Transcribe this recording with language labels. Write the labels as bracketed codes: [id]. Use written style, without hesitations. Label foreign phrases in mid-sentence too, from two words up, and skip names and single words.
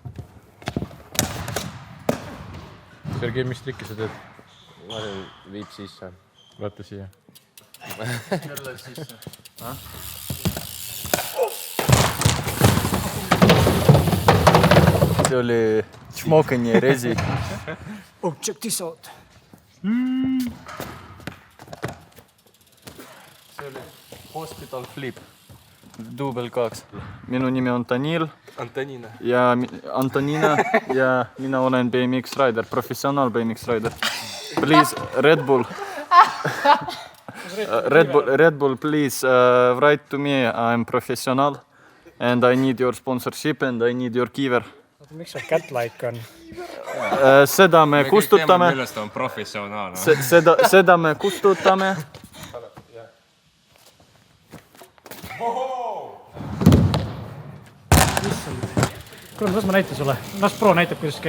[et] Sergei, mis trikki sa teed? ma olen viib sisse. Vaata siia. Jälle sisse. See oli Čmokanje rezi. [en] Oh, check this out. [et] See oli Hospital Flip. Duubel 2. Minu nimi on Danil Antonina. ja Antonina ja mina olen BMX rider, professionaal BMX rider. [en] Please, Red Bull. Red Bull, please write to me. I am professional and I need your sponsorship and I need your giver. [et] Miks see cat-like on? Seda me kustutame. Millest on professionaal. Seda me kustutame. Kuule, las ma näitan sulle. Las pro näitab, kuidas käib.